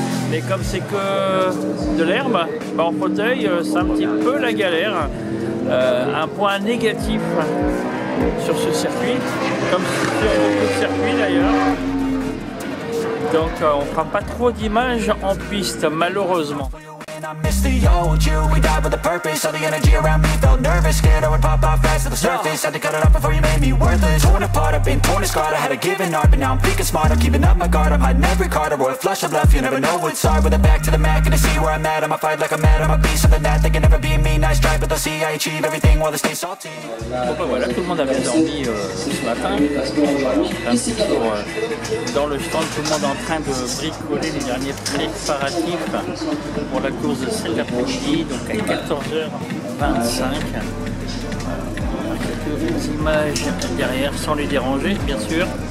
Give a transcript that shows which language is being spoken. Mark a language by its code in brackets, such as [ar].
[fr] Mais comme c'est que de l'herbe, en fauteuil, c'est un petit peu la galère. Un point négatif sur ce circuit, comme sur beaucoup de circuits d'ailleurs. Donc on ne fera pas trop d'images en piste, malheureusement. [en] I miss the old you, we died with a purpose. All the energy around me felt nervous, scared I would pop off fast to the surface. Had to cut it off before you made me worthless. Torn apart, I've been torn and scarred. I had a given art, but now I'm thinking smart. I'm keeping up my guard, I'm hiding every card. I roll a flush of left, you never know what's hard. With a back to the mat, gonna see where I'm at. I'ma fight like I'm mad, I'ma be something that they can never be me. Nice try, but they'll see I achieve everything while they stay salty. [fr] Bon voilà, tout le monde avait dormi ce matin. Un petit tour dans le stand, tout le monde est en train de bricoler les derniers préparatifs pour la course de cet après-midi. Donc à 14h25. Quelques images derrière sans les déranger, bien sûr.